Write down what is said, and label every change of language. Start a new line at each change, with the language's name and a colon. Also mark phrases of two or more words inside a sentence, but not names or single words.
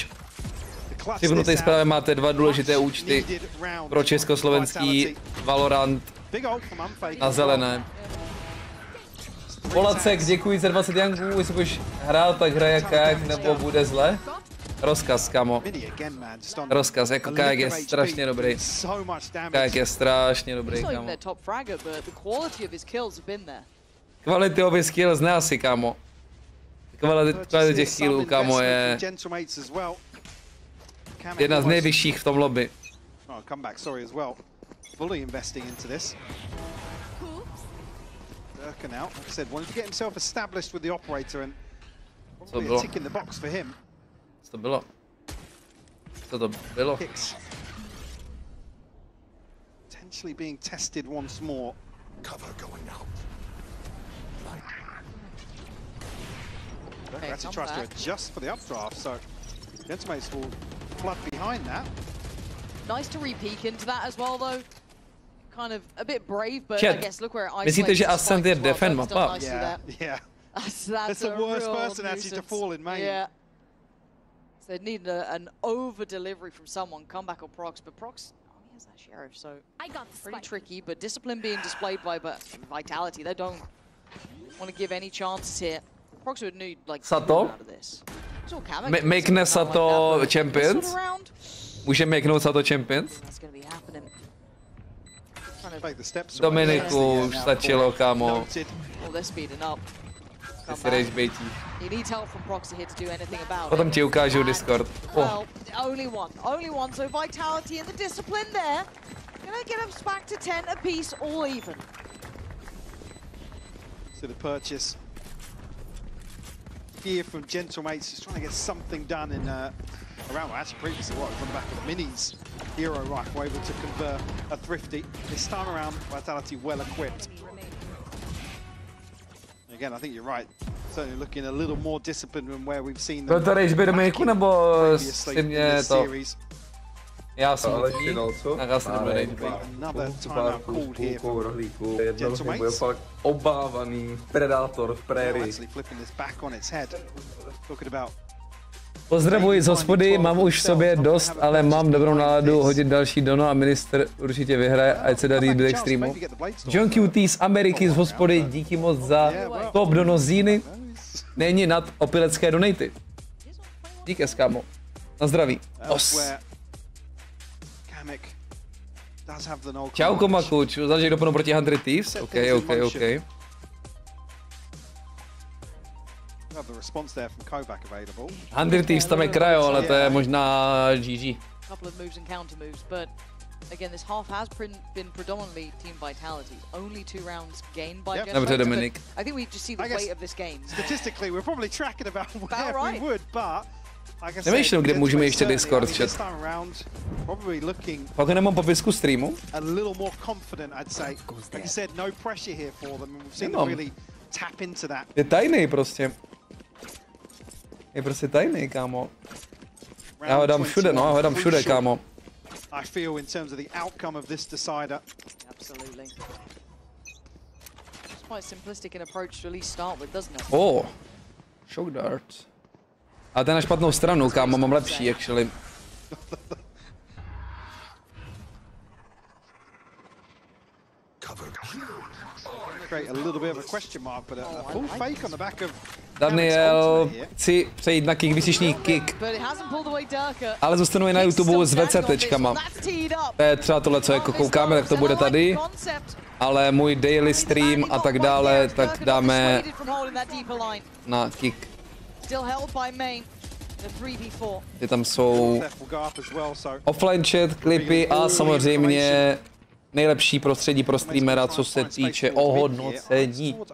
Czech: V připnuté zprávě máte 2 důležité účty pro československý Valorant na zelené. Polacek, děkuji za 20 janků, jestli budeš hrát, tak hraje kajak nebo bude zle. Rozkaz, kamo. Rozkaz, jako kajak je strašně dobrý. Kajak je strašně dobrý, kamo.
English: Quality of his kills,
Czech: ne asi, kamo. Kvalita těch killů, kamo, je jedna z nejvyšších v tom lobby.
English: Derke now, like I said, wanted to get himself established with the operator and probably a tick in the box for him. Co to bylo? Co to bylo? Potentially being tested once more. Cover going out. Derke actually tries to adjust for the updraft, so Gentlemates will flood behind that. Nice to re-peek into that as well, though. Kind of a bit brave, but I guess look where it isolates.
Czech: Myslíte, že Ascent je defend mapa?
English: Yeah. That's the worst person actually to fall in main. Yeah. So they need an over delivery from someone. Come back on Prox, but Prox, he has that Sheriff, so pretty tricky. But discipline being displayed by Vitality, they don't want to give any chances here. Prox would need like
Czech: Sato?
English: out of this.
Czech: Makne Sato champions? Může makenout Sato champions?
English: Take the steps
Czech: Dominiku, už stačilo, kámo.
English: Oh, they're speeding up.
Czech: Si rage baití.
English: He needs help from Proxy here to do anything about
Czech: Potom
English: it.
Czech: ti ukážu Discord.
English: Well, only one. So Vitality and the discipline there. Gonna get us back to 10 apiece, all even. So the purchase here from Gentlemates is trying to get something done in around, well, actually previously what was on the back of Minny's hero rifle, able to convert a thrifty. This time around, Vitality well equipped. Again, I think you're right. Certainly looking a little more disciplined than where we've seen them.
Czech: Byl to rage bait do mýchu, nebo si mě to... Já jsem tak já jsem nebyl rage bait.
English: Another timeout called here from
Czech: Jednou byl fakt obávaný predátor v prérii.
English: actually flipping this back on its head. Talking about
Czech: Pozdravuji z hospody, mám už v sobě dost, ale mám dobrou náladu hodit další dono a minister určitě vyhraje, ať se daří do extrému. John QT z Ameriky z hospody, díky moc za top dono z Jíny. Není nad opilecké donaty. Díky, kámo. Na zdraví. Os. Čau, Komakuč, zažij doplnou proti 100 Thieves? OK.
English: the response there from Kovac available.
Czech: 100 Thieves tam je krajo, ale to je možná GG.
English: Couple of moves and counter moves, but again, this half has been predominantly team vitality. Only 2 rounds gained by Gentlemates. I think we just see the weight of this game. Statistically, we're probably tracking about where we would, but
Czech: Přemýšlím, kde můžeme ještě Discord chat. Pak nemám popisku streamu. Je tajný prostě. Je prostě tajný, kámo. Já ho dám všude, no, já ho dám všude, kámo.
English: I feel in terms of the outcome of this decider. Absolutely. It's quite simplistic an approach to at least start with, doesn't it? Oh, shock dart.
Czech: A ten na špatnou stranu, kámo, mám lepší,
English: actually. Create a little bit of a question mark, but a full fake on the back of
Czech: Daniel, chci přejít na kick, vyslyšný kick. Ale zůstanu i na YouTube s VCTčkama. To je třeba tohle, co jako koukáme, tak to bude tady. Ale můj daily stream a tak dále, tak dáme na kick. Kde tam jsou offline chat, klipy a samozřejmě nejlepší prostředí pro streamera, co se týče ohodnocení.